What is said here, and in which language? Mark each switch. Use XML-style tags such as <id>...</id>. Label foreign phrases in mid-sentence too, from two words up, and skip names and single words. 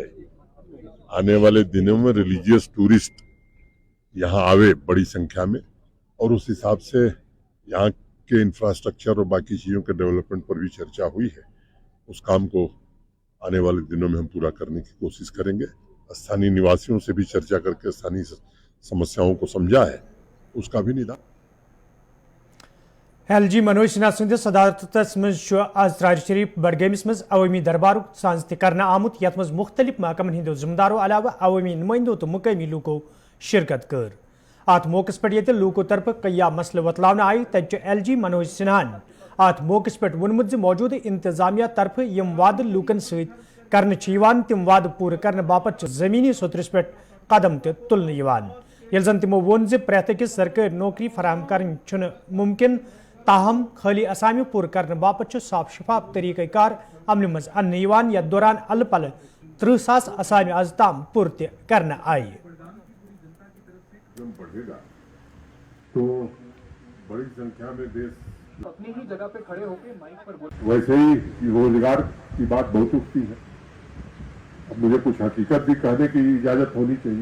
<hi>आने वाले दिनों में रिलीजियस टूरिस्ट यहाँ आवे बड़ी संख्या में और उस हिसाब से यहाँ के इंफ्रास्ट्रक्चर और बाकी चीज़ों के डेवलपमेंट पर भी चर्चा हुई है। उस काम को आने वाले दिनों में हम पूरा करने की कोशिश करेंगे। स्थानीय निवासियों से भी चर्चा करके स्थानीय समस्याओं को समझा है, उसका भी निदान।</hi> <ks>LG मनोज सिन्हा सदस सदारतस मज आज त्रार शरीफ बडगमिस मज अवामी दरबार सांस करना आमुत यथ मज मुख्तलिफ महकमन हिंदो जिम्मेदारों अलावा अवामी नुमाइंदों तो मुकामी लूको शिरकत कर। अत मौके पर ये लूको तरफ कया मसल वतलावन आई तब LG मनोज सिन्हान अत मौके पर वोनमुत मौजूद इंतजामिया तरफ यम वाद लूकन सत कर तिम वाद पूरे करने बापत जमीनी सतरस पे कदम तुलने यल जन तिमो वोन प्रेत अकिस सरकारी नौकरी फराहम कर मुमकिन, ताहम खाली असामी पूर करने बापत साफ शफाफ तरीक़ाकार अमल मज अन्न यथ दौरान अल पल 30,000 असामी आज ताम पूर करने आई।</ks> <hi>बढ़ेगा तो बड़ी संख्या में देश अपनी ही जगह पे खड़े होकर माइक पर बोल। वैसे ही रोजगार की बात बहुत उठती है। अब मुझे कुछ हकीकत भी कहने की इजाजत होनी चाहिए।</hi>